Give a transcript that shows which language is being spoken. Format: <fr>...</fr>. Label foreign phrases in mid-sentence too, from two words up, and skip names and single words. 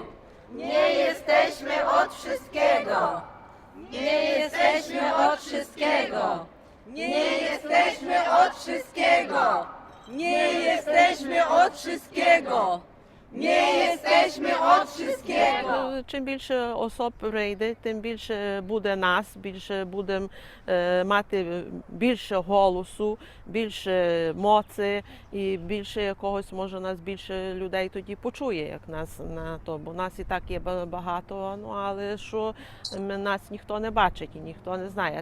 <pl>Nie jesteśmy od wszystkiego! Nie jesteśmy od wszystkiego! Nie jesteśmy od wszystkiego! Nie jesteśmy od wszystkiego! Nie jesteśmy od wszystkiego!</pl> <uk>Чим більше особ прийде, тим більше буде нас, більше будемо мати більше голосу, більше моці і більше якогось, може, нас більше людей тоді почує, як нас на то. Бо нас і так є багато, ну але що нас ніхто не бачить і ніхто не знає.</uk>